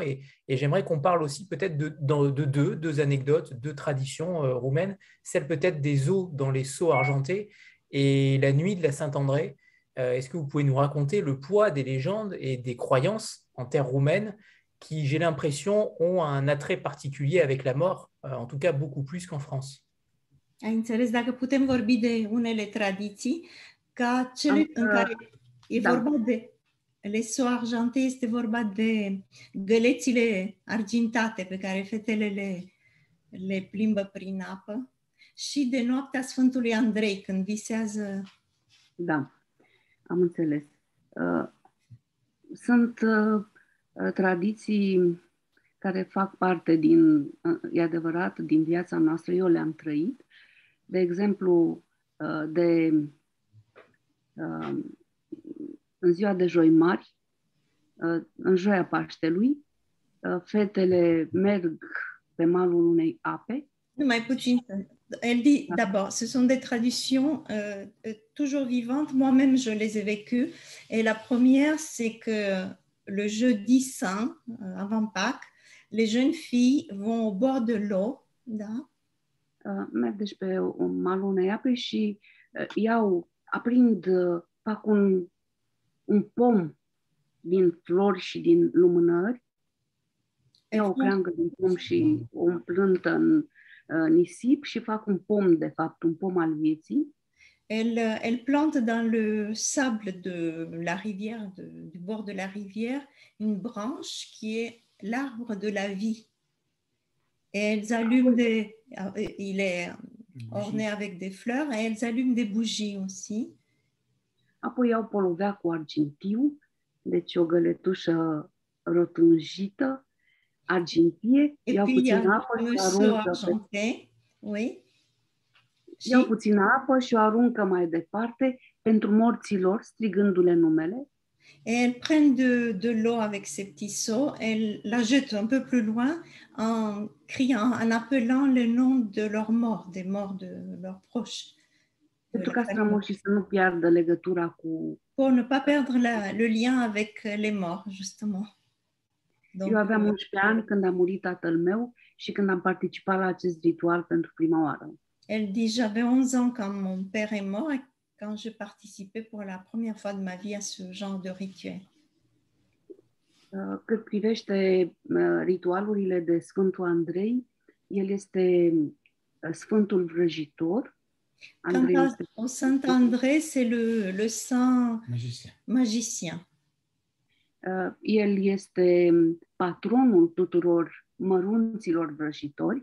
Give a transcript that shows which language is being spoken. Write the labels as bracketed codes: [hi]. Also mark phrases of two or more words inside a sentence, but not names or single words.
[fr] Et j'aimerais qu'on parle aussi peut-être de deux anecdotes, deux traditions roumaines. Celle peut-être des eaux dans les seaux argentés et la nuit de la Saint-André. Est-ce que vous pouvez nous raconter le poids des légendes et des croyances en terre roumaine qui, j'ai l'impression, ont un attrait particulier avec la mort, en tout cas beaucoup plus qu'en France. [ro] Ai înțeles? Dacă putem vorbi de unele tradiții, ca cele în care e vorba de [fr] les seaux argentés, [ro] este vorba de gălețile argintate pe care fetele le plimbă prin apă și de noaptea Sfântului Andrei, când visează. Da, am înțeles. Sunt tradiții care fac parte e adevărat, din viața noastră, eu le-am trăit. De exemplu, în ziua de Joi Mari, în Joia Paștelui, fetele merg pe malul unei ape. Numai puțin. [fr] Elle dit d'abord, ce sont des traditions toujours vivantes. Moi-même, je les ai vécues. Et la première, c'est que le jeudi saint, avant Pâques, les jeunes filles vont au bord de l'eau. [ro] Da? Merg deci pe malul unei ape și fac un pom din flori și din lumânări. Iau o creangă din pom și o împlântă în nisip și fac un pom, de fapt, un pom al vieții. [fr] Elle plante dans le sable de la rivière, du bord de la rivière, une branche qui est l'arbre de la vie. Et elles allument il est orné avec des fleurs, et elles allument des bougies aussi. [ro] Apoi iau polovea cu argintiu, deci o găletușă rotunjită, argintie, iau puțină apă și aruncă [fr] oui. [ro] Iau puțină apă și o aruncă mai departe pentru morții lor, strigându-le numele. [fr] Et elles prennent de l'eau avec ces petits seaux, elles la jettent un peu plus loin en criant, en appelant le nom de leurs morts, des morts de leurs proches. [ro] Pentru ca strămoșii să nu piardă legătura cu... [fr] Pour ne pas perdre le lien avec les morts, justement. Donc, [ro] eu aveam 11 ani când a murit tatăl meu și când am participat la acest ritual pentru prima oară. [fr] Elle dit, j'avais 11 ans quand mon père est mort et quand j'ai participé pour la première fois de ma vie à ce genre de rituel. [ro] Cât privește ritualurile de Sfântul Andrei, el este Sfântul Vrăjitor. [fr] Quant au Saint André, c'est le saint magicien. [ro] El este patronul tuturor mărunților vrăjitori.